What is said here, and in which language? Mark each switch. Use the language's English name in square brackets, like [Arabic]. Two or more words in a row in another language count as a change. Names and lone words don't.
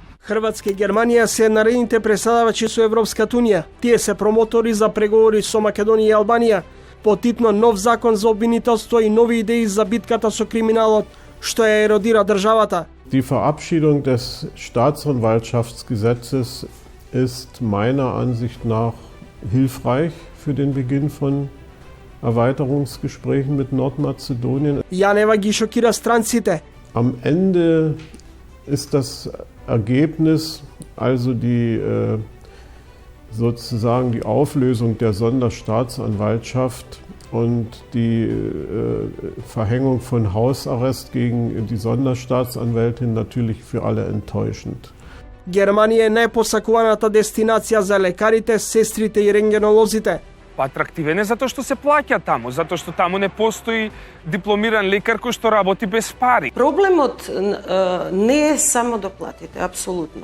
[Macedonian] Хрватска и Германија се наредните преседавачи со Европската унија. Тие се промотори за преговори со Македонија и Албанија, потитно нов закон за обвинителство и нови идеи за битката со криминалот, што ја еродира државата. [German] Die Verabschiedung des Staatsanwaltschaftsgesetzes ist meiner Ansicht nach hilfreich für den Beginn von Erweiterungsgesprächen mit Nordmazedonien. [Macedonian] Јанева ги шокира странците. [German] Am Ende ist das Ergebnis, also sozusagen die Auflösung der Sonderstaatsanwaltschaft und die Verhängung von Hausarrest gegen die Sonderstaatsanwältin natürlich für alle enttäuschend. [Macedonian] Германија е најпосакуваната дестинација за лекарите, сестрите и рентгенолозите. Атрактивен е затоа што се плаќа таму, затоа што таму не постои дипломиран лекар кој што работи без пари. Проблемот не е само доплатите, апсолутно.